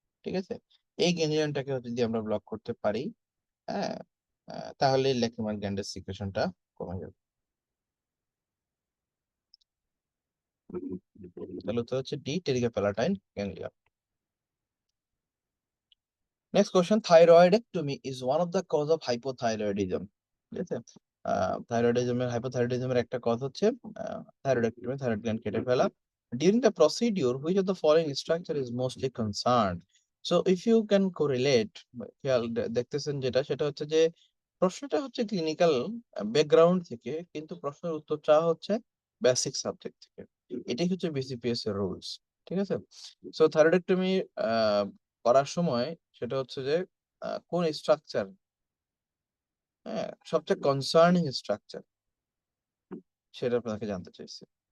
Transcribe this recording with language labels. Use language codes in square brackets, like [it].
[bn] ঠিক আছে, এই গ্যাংলিয়নটাকে যদি আমরা ব্লক করতে পারি, হ্যাঁ, তাহলে ল্যাক্রিমাল গ্ল্যান্ডের সিক্রেশনটা কমে যাবে। তাহলে উত্তর হচ্ছে D, টেরিগোপ্যালাটাইন ganglion. [en] Next question, thyroidectomy is one of the cause of hypothyroidism. [bn] ঠিক আছে, থাইরয়েডিজমের হাইপোথাইরয়েডিজমের একটা কজ হচ্ছে থাইরয়েডেক্টমি, থাইরয়েড গ্ল্যান্ড কেটে ফেলা। [en] During the procedure, which of the following structure is mostly concerned? So if you can correlate, [bn] খেয়াল দেখতেছেন যেটা সেটা হচ্ছে যে প্রশ্নটা হচ্ছে ক্লিনিক্যাল ব্যাকগ্রাউন্ড থেকে, কিন্তু প্রশ্নের উত্তর চাওয়া হচ্ছে বেসিক সাবজেক্ট থেকে। এটাই হচ্ছে বিসিপিএস এর রুলস। ঠিক আছে, সো থাইরয়েডেক্টমি করার সময় সেটা হচ্ছে যে কোন স্ট্রাকচার, হ্যাঁ, সবচেয়ে কনসার্নিং স্ট্রাকচার সেটা আপনাকে জানতে চাইছে।